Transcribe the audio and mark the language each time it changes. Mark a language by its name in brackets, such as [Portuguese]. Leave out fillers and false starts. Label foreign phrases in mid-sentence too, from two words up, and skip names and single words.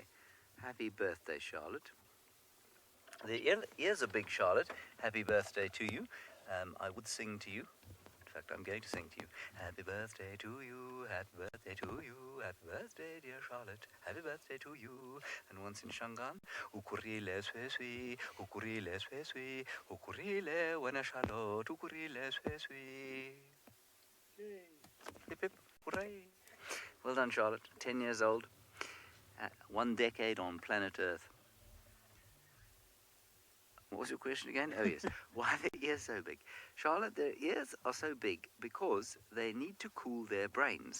[English] Happy birthday, Charlotte. The ears are big, Charlotte. Happy birthday to you. I would sing to you. In fact, I'm going to sing to you. Happy birthday to you. Happy birthday to you. Happy birthday, dear Charlotte. Happy birthday to you. And once in Shangaan. [Tsonga] Ukurile sweswi. Ukurile sweswi. Ukurile wena Charlotte. Ukurile sweswi. [English] Yay. Hip hip. Hooray. Well done, Charlotte. 10 years old. 1 decade on planet Earth. What was your question again? Oh, yes. Why are their ears so big? Charlotte, their ears are so big because they need to cool their brains.